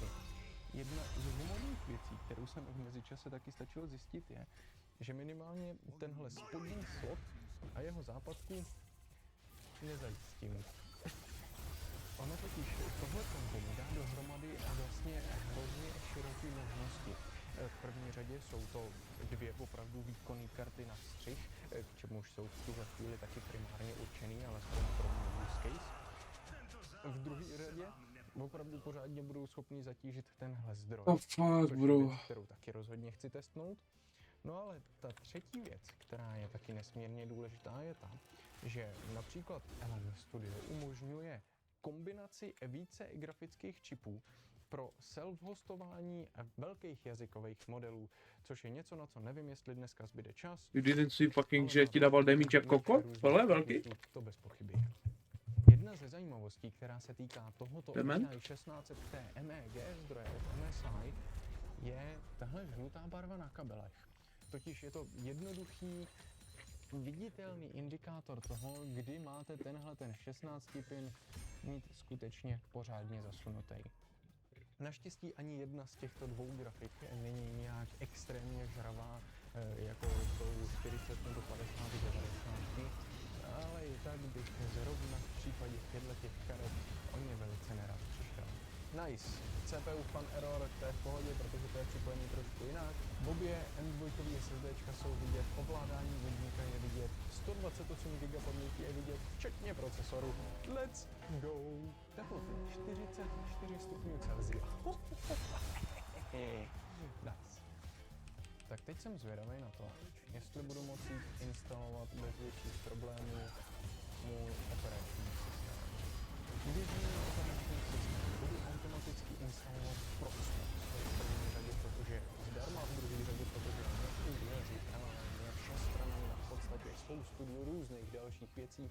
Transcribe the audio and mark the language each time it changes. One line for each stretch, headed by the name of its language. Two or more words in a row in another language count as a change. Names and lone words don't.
Czech: Jedna z zajímavých věcí, kterou jsem v mezičase taky stačil zjistit, je, že minimálně tenhle spodní slot a jeho západku nezajistím. Ono totiž tohle kombo dá dohromady vlastně hrozně široké možnosti. V první řadě jsou to dvě opravdu výkonné karty na střih, k čemuž jsou v tuhle chvíli taky primárně určený, alespoň pro můj
English: use case.
Czech: V druhé řadě opravdu pořádně budou schopni zatížit tenhle zdroj, což je věc, kterou taky rozhodně chci testnout. No ale ta třetí věc, která je taky nesmírně důležitá, je ta, že například LM Studio umožňuje kombinaci více grafických čipů pro self-hostování velkých jazykových modelů, což je něco, na co nevím, jestli dneska zbyde čas.
English: You didn't see fucking,
Czech: že ti dával damage jako kokot? Tohle velký? To bez pochyby. Jedna ze zajímavostí, která se týká tohoto MSI 1600 MEG zdroje od MSI, je tahle žlutá barva na kabelech. Totiž je to jednoduchý, viditelný indikátor toho, kdy máte ten 16 pin mít skutečně pořádně zasunutý. Naštěstí ani jedna z těchto dvou grafik není nějak extrémně žravá, jako jsou 40 nebo 50 90, ale i tak bych zrovna v případě těchto karet o ně velice nerad přišel.
English: Nice. CPU fan error,
Czech: to je v pohodě, protože to je připojení trošku jinak. V obě M2 SSDčka jsou vidět, ovládání vodníka je vidět, 128 GB paměti je vidět, včetně procesoru.
English: Let's go!
Czech: Teploty 44 stupňů Celsia. Nice. Tak teď jsem zvědavý na to, jestli budu moci instalovat bez větších problémů můj operační systém. Když můj operační systém budu automaticky instalovat Proxmox v první řadě, protože zdarma, v druhé řadě, protože nevěří paralelně všestranně na podstatě spoustu různých dalších věcí.